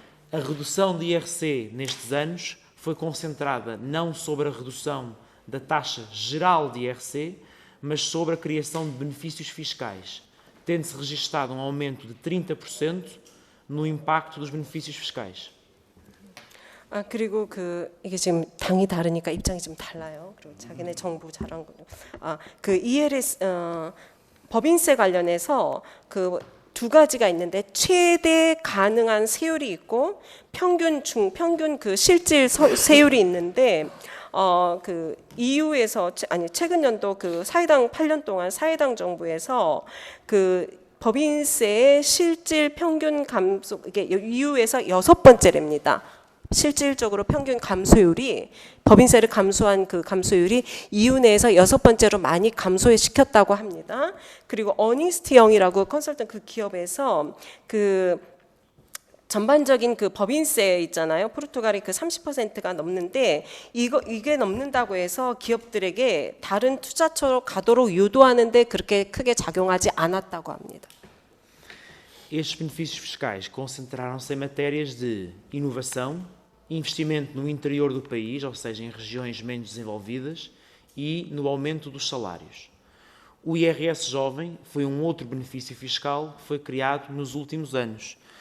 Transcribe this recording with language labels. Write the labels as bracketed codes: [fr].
[pt] A redução de IRC nestes anos foi concentrada não sobre a redução da taxa geral de IRC, mas sobre a criação de benefícios fiscais, tendo-se registado um aumento de 30% no impacto dos benefícios fiscais. [ko] 그리고 이게 지금 당이 다르니까 입장이 좀 달라요. 그리고 자기네 정부 잘한군요. 그 ELS 법인세 관련해서 그 두 가지가 있는데 최대 가능한 세율이 있고 평균 그 실질 세율이 있는데 그 EU에서 최근 연도 그 사회당 8년 동안 사회당 정부에서 그 법인세의 실질 평균 감소, 이게 EU에서 6번째랍니다. 실질적으로 평균 감소율이, 법인세를 감소한 그 감소율이 EU 내에서 6번째로 많이 감소시켰다고 합니다. 그리고 어닝스트 영이라고 컨설턴트 그 기업에서 그 전반적인 그 법인세 있잖아요. 포르투갈이 그 30%가 넘는데 이게 넘는다고 해서 기업들에게 다른 투자처로 가도록 유도하는데 그렇게 크게 작용하지 않았다고 합니다. [pt] Estes benefícios fiscais concentraram-se em matérias de inovação, investimento no interior do país, ou seja, em regiões menos desenvolvidas, e no aumento dos salários. O IRS jovem foi um outro benefício fiscal que foi criado nos últimos anos.